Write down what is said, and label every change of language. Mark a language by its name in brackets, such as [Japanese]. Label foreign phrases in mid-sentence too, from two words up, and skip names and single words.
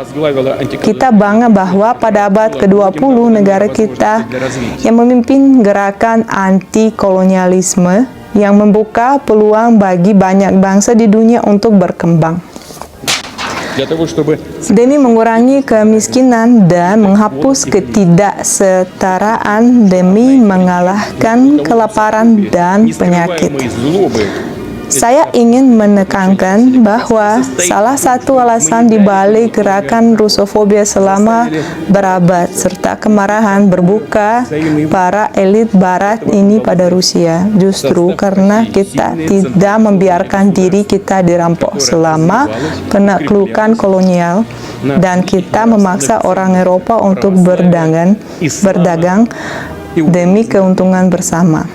[Russian] Возглавила [Indonesian] Kita bangga bahwa pada abad ke-20 negara kita yang memimpin gerakan anti-kolonialisme yang membuka peluang bagi banyak bangsa di dunia untuk berkembang. [Russian] для того, чтобы [Indonesian] Demi mengurangi kemiskinan dan menghapus ketidaksetaraan demi mengalahkan kelaparan dan penyakit. [Russian] создаваемой злобы [Indonesian] Saya ingin menekankan bahwa salah satu alasan dibalik gerakan Rusofobia selama berabad serta kemarahan berbuka para elit Barat ini pada Rusia justru karena kita tidak membiarkan diri kita dirampok selama penaklukan kolonial dan kita memaksa orang Eropa untuk berdagang demi keuntungan bersama.